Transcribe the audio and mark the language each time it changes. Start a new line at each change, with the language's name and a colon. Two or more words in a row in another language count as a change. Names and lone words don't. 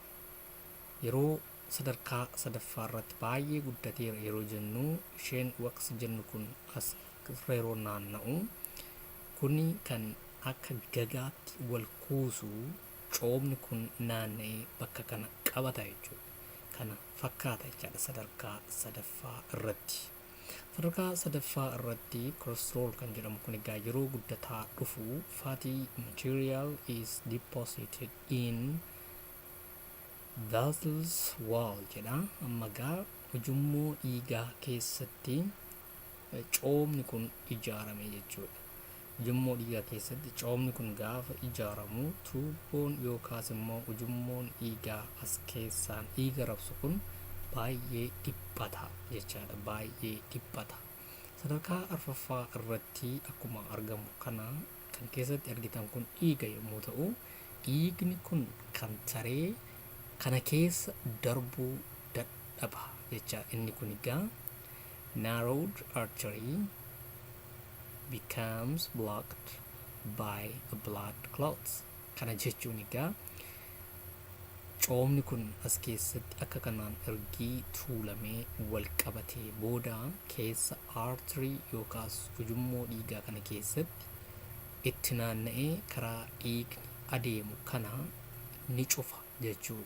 Oromo: Yeroo sadarkaa sadaffaa irratti baay'ee guddateera yeroo jennu isheen waqsi jennu kun as yeroo naanna'u kuni kan akka gagaatti wal kuusu coomni kun naanna'ee bakka kana qabata jechuudha. Kana fakkaata jechaadha sadarkaa sadaffaa irratti. Sadarkaa sadaffaa irratti cholesterol kan jedhamu kun egaa yeroo guddataa dhufu
English: fatty material is deposited in vessels wall
Oromo: jedha. Ammagaa ujummoo dhiigaa keessatti coomni kun ijaarame jechuudha. Ujummoo dhiigaa keessatti coomni kun gaafa ijaaramu tuubboon yookaas immoo ujummoon dhiigaa as keessaan dhiiga rabsu kun baay'ee dhiphata jechaadha. Baay'ee dhiphata. Sadarkaa arfaffaa irratti akkuma argamu kana kan keessatti argitan kun dhiiga yommuu ta'u, dhiigni kun kan taree kana keessa darbuu dadhaba jecha. Inni kun egaa
English: narrowed artery becomes blocked by a blood clots.
Oromo: Kana jechuun egaa coomni kun as keessatti akka kanaan ergii tuulamee wal qabatee booda keessa artery yookaas ujummoo dhiigaa kana keessatti itti naanna'ee karaa dhiigni adeemu kana ni cufa jechuudha.